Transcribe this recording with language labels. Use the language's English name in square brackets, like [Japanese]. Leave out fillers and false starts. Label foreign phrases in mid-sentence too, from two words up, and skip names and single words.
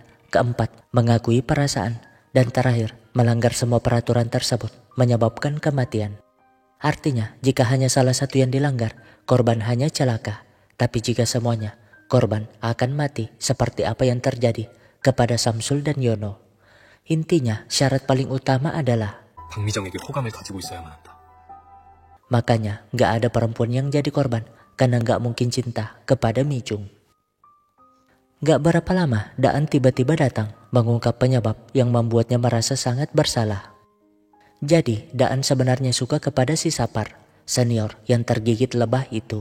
[Indonesian] Keempat, mengakui perasaan. Dan terakhir, melanggar semua peraturan tersebut, menyebabkan kematian. Artinya, jika hanya salah satu yang dilanggar, korban hanya celaka. Tapi jika semuanya, korban akan mati seperti apa yang terjadi kepada Samsul dan Yono. Intinya, syarat paling utama adalah [Korean] 박미정에게 호감을 가지고 있어야만 한다. [Indonesian] makanya gak ada perempuan yang jadi korban karena gak mungkin cinta kepada Mijung. Gak berapa lama, Daan tiba-tiba datang mengungkap penyebab yang membuatnya merasa sangat bersalah. Jadi, Daan sebenarnya suka kepada si Sapar, senior yang tergigit lebah itu.